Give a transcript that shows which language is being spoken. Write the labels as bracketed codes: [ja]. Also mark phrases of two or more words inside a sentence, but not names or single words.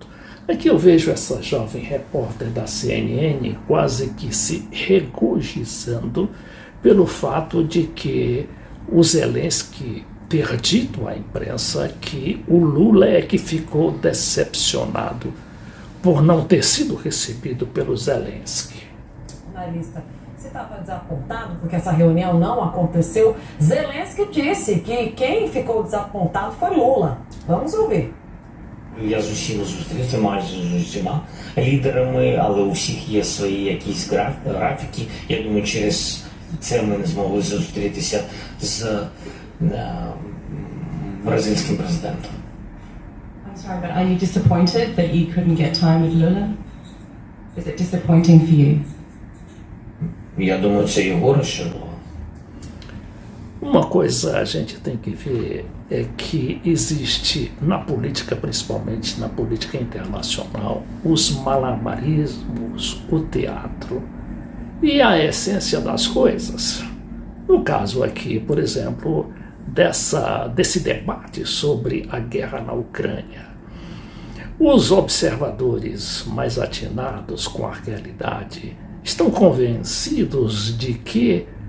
[pt] Aqui eu vejo essa jovem repórter da CNN quase que se regozijando pelo fato de que o Zelensky ter dito à imprensa que o Lula é que ficou decepcionado por não ter sido recebido pelo Zelensky. Analista, você estava desapontado porque essa reunião não aconteceu? Zelensky disse que quem ficou desapontado foi Lula. Vamos ouvir. [uk] Я з усіма зустрівся, майже з усіма лідерами, але у всіх є свої якісь графіки. Я думаю, через це ми не змогли зустрітися з бразильським президентом. [en] I'm sorry, but are you disappointed that you couldn't get time with Lula? Is it disappointing for you? [uk] Я думаю, це його розчарувало. [pt] Uma coisa a gente tem que ver é que existe na política, principalmente na política internacional, os malabarismos, o teatro e a essência das coisas. No caso aqui, por exemplo, desse debate sobre a guerra na Ucrânia, os observadores mais atinados com a realidade estão convencidos de que